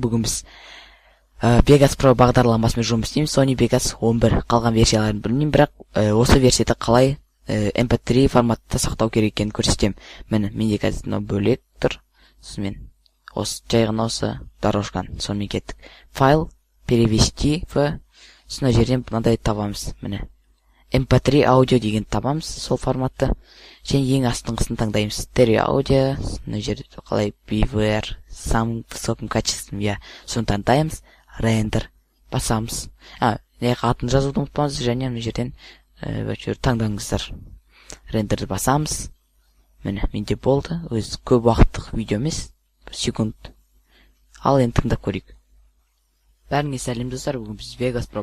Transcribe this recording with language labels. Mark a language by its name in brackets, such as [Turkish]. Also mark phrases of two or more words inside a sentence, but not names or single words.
[Kazakh] Бүгін біз Vegas Pro бағдарламасымен жұмыс істейміз. Sony Vegas 11 қалған версияларын білмеймін, бірақ осы версияда қалай MP3 форматта сақтау керек екенін көрсетемін. Міне, менде қазір мынау бөлек тұр. Сонымен осы жай ғана осы дорожканы сонымен кеттік. [Russian] Файл перевести в, [Kazakh] мына жерден мынандай табамыз. Міне MP3 аудио деген табамыз сол форматты. Және ең астыңғысын таңдаймыз. Stereo аудио, мына жерде қалай BVR, [Russian] самым высоким качеством, [Kazakh] соны таңдаймыз. Render басамыз. Атын жазуды ұмытпаңыз, және мына жерден таңдаңыздар. Рендерді басамыз. Міне, менде болды. Өз көп уақыттық видео емес, секунд. Ал енді тыңдап көрейік. Бәріңе сәлем достар, бүгін біз Vegas Pro.